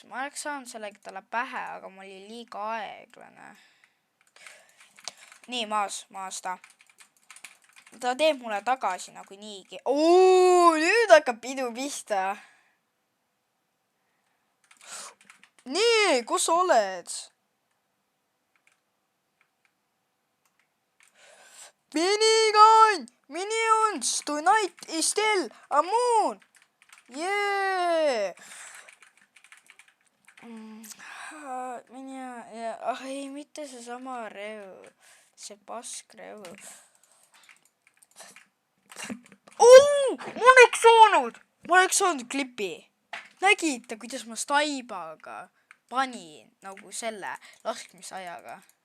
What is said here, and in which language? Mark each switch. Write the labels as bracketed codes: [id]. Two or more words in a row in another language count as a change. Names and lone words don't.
[et] Ma oleks saanud sellega talle pähe, aga ma olin liiga aeglane. Nii, maas ta. Ta teeb mulle tagasi nagu niigi. Nüüd hakkab pidu pihta. Nii, kus sa oled? [en] Minions, tonight is still a moon. Yeah. [et] Ei, mitte seesama reu. See paskreu. Ma oleks saanud klipi. Nägite, kuidas ma staibaga panin nagu selle laskmisajaga.